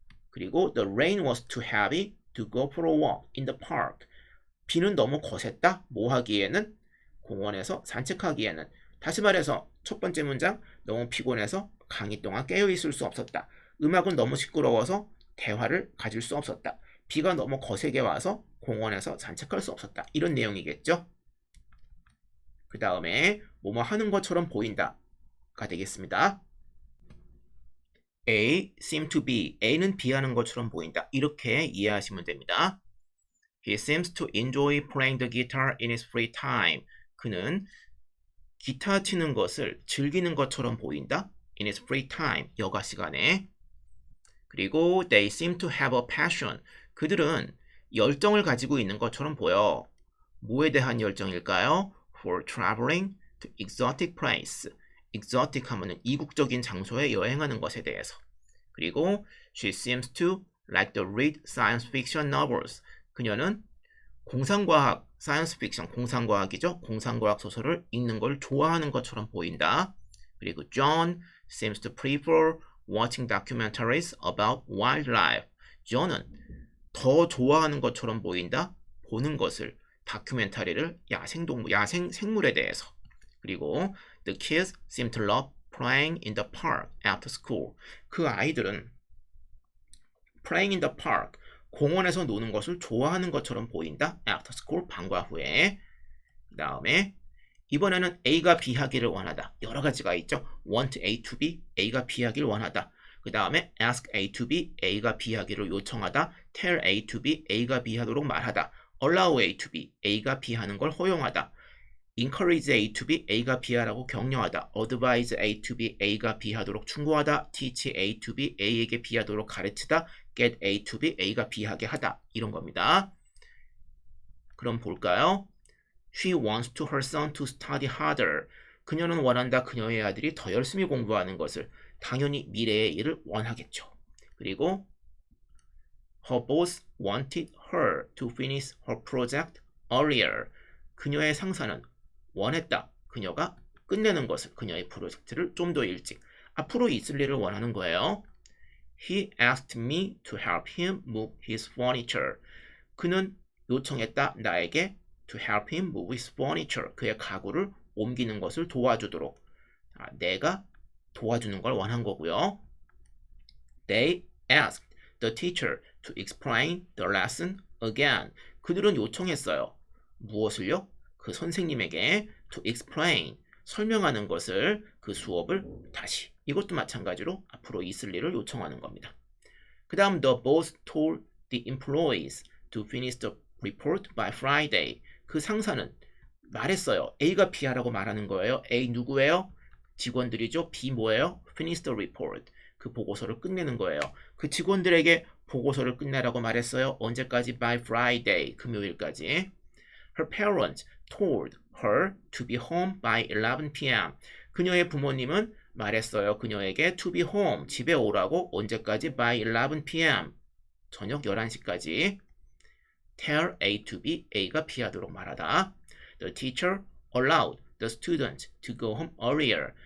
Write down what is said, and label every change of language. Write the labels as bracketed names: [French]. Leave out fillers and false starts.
[English] 그리고 the rain was too heavy to go for a walk in the park. [Korean] 비는 너무 거셌다. 뭐 하기에는? 공원에서 산책하기에는. 다시 말해서 첫 번째 문장 너무 피곤해서 강의 동안 깨어 있을 수 없었다. 음악은 너무 시끄러워서 대화를 가질 수 없었다. 비가 너무 거세게 와서 공원에서 산책할 수 없었다. 이런 내용이겠죠. 그 다음에 뭐뭐 하는 것처럼 보인다가 되겠습니다. [English] A seem to be. [Korean] A는 B 하는 것처럼 보인다. 이렇게 이해하시면 됩니다. [English] He seems to enjoy playing the guitar in his free time. [Korean] 그는 기타 치는 것을 즐기는 것처럼 보인다. [English] In his free time. [Korean] 여가 시간에. [English] 그리고 they seem to have a passion. [Korean] 그들은 열정을 가지고 있는 것처럼 보여. 뭐에 대한 열정일까요? [English] For traveling to exotic place. [Korean] exotic 하면은 이국적인 장소에 여행하는 것에 대해서. [English] 그리고 she seems to like to read science fiction novels. [Korean] 그녀는 공상과학 사이언스 픽션, 공상과학이죠. 공상과학 소설을 읽는 걸 좋아하는 것처럼 보인다. [English] 그리고 John seems to prefer watching documentaries about wildlife. [Korean] John은 더 좋아하는 것처럼 보인다. 보는 것을, 다큐멘터리를 야생동물, 야생 생물에 대해서. [English] 그리고 The kids seem to love playing in the park after school. [Korean] 그 아이들은 [English] playing in the park, [Korean] 공원에서 노는 것을 좋아하는 것처럼 보인다. [English] After school, [Korean] 방과 후에. 그 다음에 이번에는 A가 B하기를 원하다. 여러 가지가 있죠. [English] Want A to B, [Korean] A가 B하기를 원하다. 그 다음에 [English] ask A to B, [Korean] A가 B하기를 요청하다. tell A to B, A가 B하도록 말하다. allow A to B, A가 B하는 걸 허용하다. encourage A to B, A가 B하라고 격려하다. advise A to B, A가 B하도록 충고하다. teach A to B, A에게 B하도록 가르치다. get A to B, A가 B하게 하다. 이런 겁니다. 그럼 볼까요? [English] She wants to her son to study harder. [Korean] 그녀는 원한다. 그녀의 아들이 더 열심히 공부하는 것을. 당연히 미래의 일을 원하겠죠. [English] 그리고 her boss wanted her to finish her project earlier. [Korean] 그녀의 상사는 원했다. 그녀가 끝내는 것을, 그녀의 프로젝트를 좀 더 일찍, 앞으로 있을 일을 원하는 거예요. [English] He asked me to help him move his furniture. [Korean] 그는 요청했다. 나에게 [English] to help him move his furniture. [Korean] 그의 가구를 옮기는 것을 도와주도록. 내가 도와주는 걸 원한 거고요. [English] They asked the teacher to explain the lesson again. [Korean] 그들은 요청했어요. 무엇을요? 그 선생님에게 [English] to explain, [Korean] 설명하는 것을, 그 수업을 다시. 이것도 마찬가지로 앞으로 있을 일을 요청하는 겁니다. [English] 그 다음 the boss told the employees to finish the report by Friday. [Korean] 그 상사는 말했어요. A가 B하라고 말하는 거예요. A 누구예요? 직원들이죠. B 뭐예요? [English] Finish the report. [Korean] 그 보고서를 끝내는 거예요. 그 직원들에게 보고서를 끝내라고 말했어요. 언제까지? [English] By Friday. [Korean] 금요일까지. [English] Her parents told her to be home by 11 p.m. [Korean] 그녀의 부모님은 말했어요. 그녀에게 [English] to be home, [Korean] 집에 오라고. 언제까지? [English] By 11 p.m. [Korean] 저녁 11시까지. [English] Tell A to B, [Korean] A가 B하도록 말하다. [English] The teacher allowed the students to go home earlier.